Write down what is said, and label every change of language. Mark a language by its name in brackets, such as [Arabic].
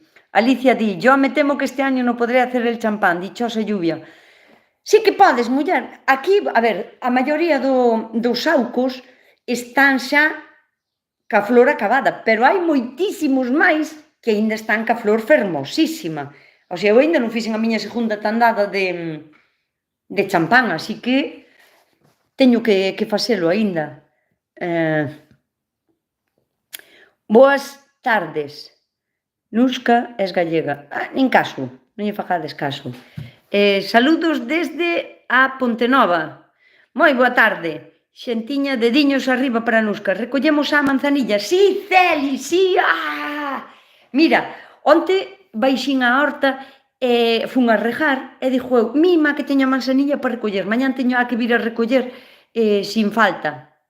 [Galician] Alicia di, [Spanish] yo me temo que este año non podré hacer el champán, dichosa lluvia. [Galician] Sí que podes, muller. Aquí, a ver, a maioría dos saucos están xa ca flor acabada, pero hai moitísimos máis que aínda están ca flor fermosísima. O sea, eu aínda non fixen a miña segunda tandada de champán, así que teño que facelo aínda. Boas tardes. [Spanish] Nusca es gallega. [Galician] Nin caso, non lle fagades caso. Saludos desde a Pontenova. Moi boa tarde. Xentiña, dediños arriba para Nusca. Recollemos a manzanilla. Sí, Celi, sí. Mira, onte baixín a horta e fun a regar e dixo eu, mima que teño a manzanilla para recoller. Mañán teño que vir a recoller sin falta.